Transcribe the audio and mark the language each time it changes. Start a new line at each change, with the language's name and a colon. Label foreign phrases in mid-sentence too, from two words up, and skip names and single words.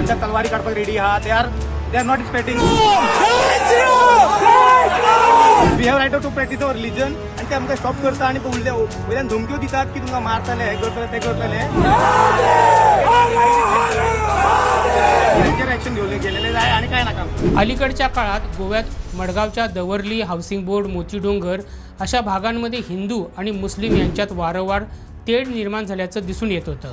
Konkani: तलवारी काढपाक रेडी आहा.
English: They are not respecting. We have right to practise our religion.
Konkani: आणि ते आमकां स्टॉप करता आणि वयल्यान धमक्यो दितात की तुमकां मारतले, हे करतले, ते करतले. ऍक्शन गेलेले जाय आणि काय नाका.
Marathi: अलीकडच्या काळात गोव्यात मडगावच्या दवर्ली, हाऊसिंग बोर्ड, मोतीडोंगर अशा भागांमध्ये हिंदू आणि मुस्लिम यांच्यात वारंवार तेढ निर्माण झाल्याचं दिसून येत होतं.